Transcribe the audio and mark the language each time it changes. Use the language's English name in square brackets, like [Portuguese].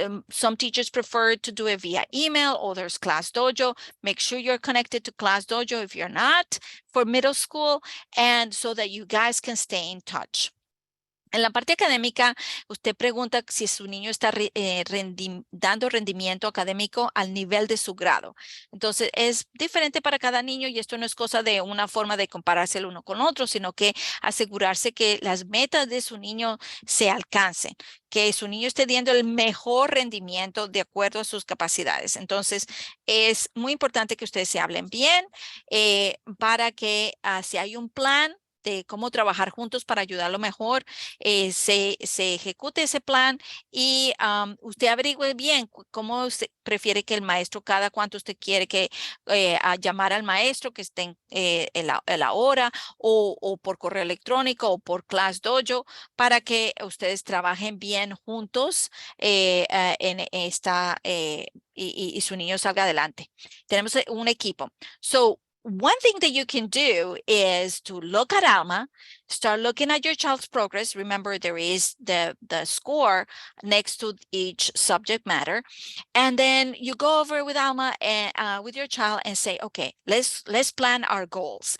[English] Some teachers prefer to do it via email, others Class Dojo. Make sure you're connected to Class Dojo if you're not for middle school, and so that you guys can stay in touch. [Spanish] En la parte académica, usted pregunta si su niño está dando rendimiento académico al nivel de su grado. Entonces, es diferente para cada niño y esto no es cosa de una forma de compararse el uno con otro, sino que asegurarse que las metas de su niño se alcancen, que su niño esté dando el mejor rendimiento de acuerdo a sus capacidades. Entonces, es muy importante que ustedes se hablen bien para que si hay un plan de cómo trabajar juntos para ayudarlo mejor, se ejecute ese plan y usted averigüe bien cómo usted prefiere que el maestro, cada cuánto usted quiere que a llamar al maestro que esté en la hora o por correo electrónico o por Class Dojo para que ustedes trabajen bien juntos en esta y su niño salga adelante. Tenemos un equipo. [English] So, one thing that you can do is to look at Alma, start looking at your child's progress. Remember, there is the score next to each subject matter. And then you go over with Alma and with your child and say, okay, let's plan our goals.